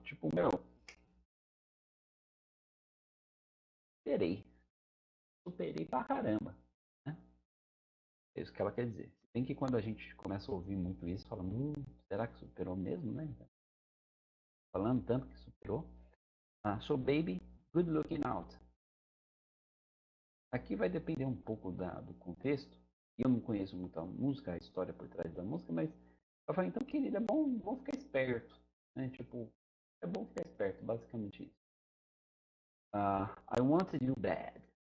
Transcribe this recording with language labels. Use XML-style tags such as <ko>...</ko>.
<pt>Tipo, meu, superei. Superei pra caramba. Né? É isso que ela quer dizer. Tem que quando a gente começa a ouvir muito isso, fala, será que superou mesmo, né? Falando tanto que superou.</pt> <en>So baby, good looking out.</en> <pt>Aqui vai depender um pouco do contexto. Eu não conheço muito a música, a história por trás da música, mas eu falei, então, querida, é bom ficar esperto. Né? Tipo, é bom ficar esperto, basicamente isso.</pt> <en>I wanted you bad.</en>